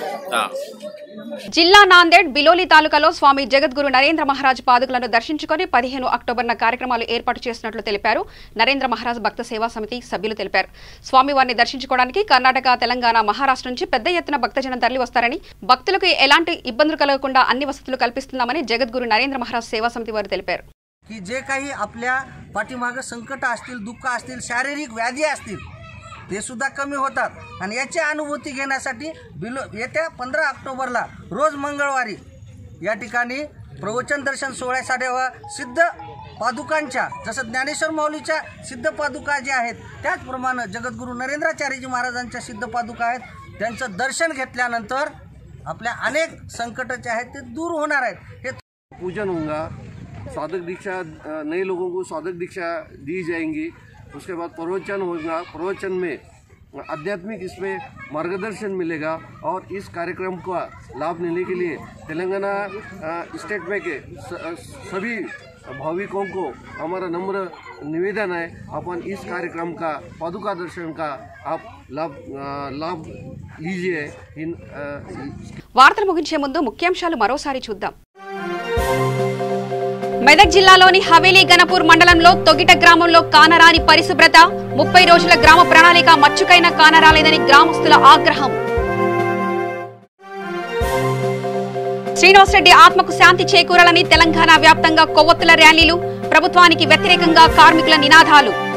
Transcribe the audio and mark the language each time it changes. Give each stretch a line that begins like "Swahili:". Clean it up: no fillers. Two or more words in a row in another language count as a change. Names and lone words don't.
Telugu: జిల్లా నాందేడ్ బిలోలి తాలూకాలో స్వామి జగద్గురు నరేంద్ర మహారాజ్ పాదుకలను దర్శించుకుని 15 అక్టోబర్న కార్యక్రమాలు ఏర్పాటు చేసినట్లు తెలిపారు నరేంద్ర మహారాజ్ భక్త సేవా సమితి సభ్యులు తెలిపారు. స్వామివారిని దర్శించుకోవడానికి కర్ణాటక, తెలంగాణ, మహారాష్ట్ర నుంచి పెద్ద ఎత్తున భక్తజనం తరలి వస్తారని, భక్తులకు ఎలాంటి ఇబ్బందులు కలగకుండా అన్ని వసతులు కల్పిస్తున్నామని జగద్గురు నరేంద్ర మహారాజ్ సేవా సమితి వారు తెలిపారు.
Marathi: की जे काही आपल्या पाठीमागे संकट असतील, दुःख असतील, शारीरिक व्याधी असतील ते सुद्धा कमी होतात. आणि याची अनुभूती घेण्यासाठी येत्या 15 ऑक्टोबरला रोज मंगळवारी या ठिकाणी प्रवचन दर्शन सोहळ्यासाठी सिद्ध पादुकांच्या, जसं ज्ञानेश्वर माऊलीच्या सिद्ध पादुका ज्या आहेत त्याचप्रमाणे जगद्गुरू नरेंद्राचार्यजी महाराजांच्या सिद्ध पादुका आहेत. त्यांचं दर्शन घेतल्यानंतर आपल्या अनेक संकट जे आहेत ते दूर होणार आहेत. हे
Hindi: पूजन होगा, स्वादक दीक्षा, नए लोगों को स्वादक दीक्षा दी जाएंगी. उसके बाद प्रवचन होगा, प्रवचन में आध्यात्मिक इसमें मार्गदर्शन मिलेगा. और इस कार्यक्रम का लाभ लेने के लिए तेलंगाना स्टेट में के सभी भाविकों को हमारा नम्र निवेदन है, अपन इस कार्यक्रम का पादुका दर्शन का आप लाभ लीजिए.
Telugu: వార్తలు ముగించే ముందు ముఖ్యాంశాలు మరోసారి చూద్దాం. మెదక్ జిల్లాలోని హవేలీ గణపూర్ మండలంలో తొగిట గ్రామంలో కానరాని పరిశుభ్రత, 30 రోజుల గ్రామ ప్రణాళిక మచ్చుకైన కానరాలేదని గ్రామస్తుల ఆగ్రహం. శ్రీనివాసరెడ్డి ఆత్మకు శాంతి చేకూరాలని తెలంగాణ వ్యాప్తంగా కొవ్వొత్తుల ర్యాలీలు, ప్రభుత్వానికి వ్యతిరేకంగా కార్మికుల నినాదాలు.